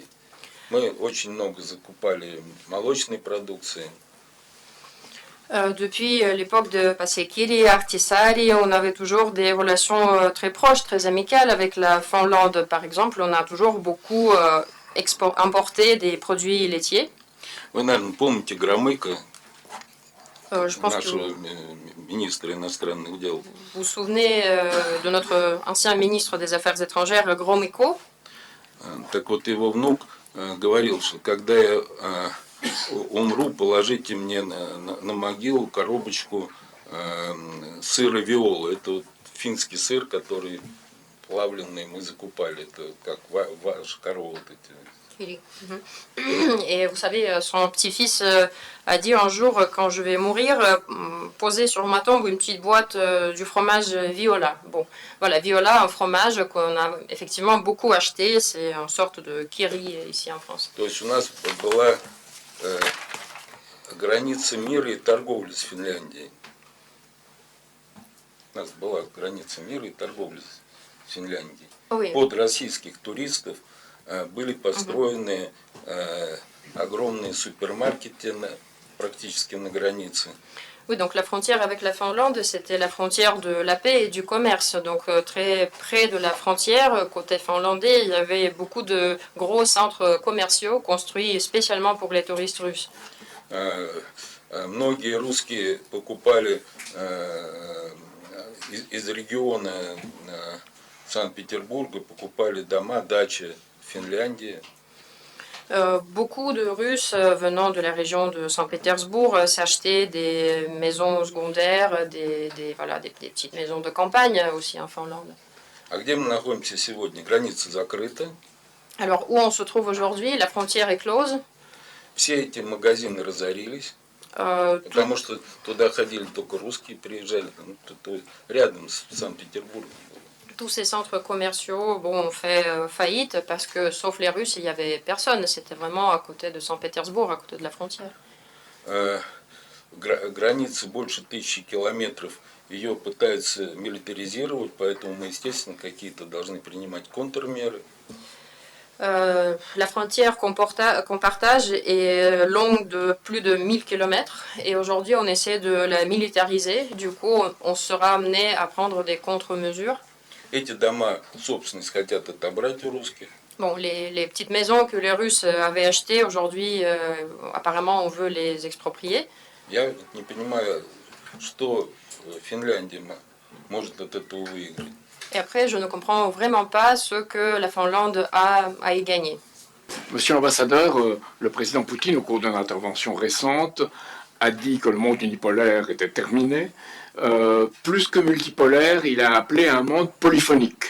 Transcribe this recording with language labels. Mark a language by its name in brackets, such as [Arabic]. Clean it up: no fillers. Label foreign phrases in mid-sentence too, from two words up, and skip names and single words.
[Russian] Мы очень много закупали молочной продукции. [French] Depuis l'époque de Paasikivi et Ahtisaari, on avait toujours des relations très proches, très amicales avec la Finlande. Par exemple, on a toujours beaucoup importé des produits laitiers. [Russian] Вы, наверное, помните Громыко, [French] Je pense [Russian] нашего министра иностранных дел. [French] Vous vous souvenez de notre ancien ministre des Affaires étrangères, Gromyko? [Russian] Так вот, его внук говорил, что когда я умру, положите мне на могилу коробочку сыра виола. Это вот финский сыр, который плавленный мы закупали. Это как ваша корова вот эти. [French] Et vous savez, son petit-fils a dit un jour, quand je vais mourir, poser sur ma tombe une petite boîte du fromage Viola. Bon, voilà, Viola, un fromage qu'on a effectivement beaucoup acheté. C'est une sorte de kiri ici en France. [Russian] То есть у нас была граница мира и торговли с Финляндией. У нас была граница мира и торговли с Финляндией. [French] Oui. [Russian] Под российских туристов были построены огромные супермаркеты практически на границе. [French] Oui, donc la frontière avec la Finlande, c'était la frontière de la paix et du commerce. Donc très près de la frontière, côté finlandais, il y avait beaucoup de gros centres commerciaux construits spécialement pour les touristes russes. [Russian] Многие русские покупали из региона Санкт-Петербурга, покупали дома, дачи в Финляндии. [French] Beaucoup de Russes venant de la région de Saint-Pétersbourg s'achetaient des maisons secondaires, voilà, des petites maisons de campagne aussi en Finlande. [Russian] А где мы находимся сегодня? Граница закрыта. [French] Alors où on se trouve aujourd'hui? La frontière est close. [Russian] Все эти магазины разорились, потому что туда ходили только русские, приезжали, рядом с Санкт-Петербургом. [French] Tous ces centres commerciaux ont fait faillite parce que, sauf les Russes, il n'y avait personne. C'était vraiment à côté de Saint-Pétersbourg, à côté de la frontière. [Russian] Граница больше 1000 километров, ее пытаются милитаризировать, поэтому мы, естественно, какие-то должны принимать контрмеры. [French] La frontière qu'on partage est longue de plus de 1000 km et aujourd'hui on essaie de la militariser. Du coup, on sera amené à prendre des contre-mesures. [Russian] Эти дома, собственность, хотят отобрать у русских. [French] Bon, les petites maisons que les Russes avaient achetées, aujourd'hui, apparemment, on veut les exproprier. [Russian] Я не понимаю, что Финляндия может от этого выиграть. [French] Et après, je ne comprends vraiment pas ce que la Finlande a à y gagner. Monsieur l'ambassadeur, le président Poutine, au cours d'une intervention récente, a dit que le monde unipolaire était terminé. Plus que multipolaire, il a appelé un monde polyphonique.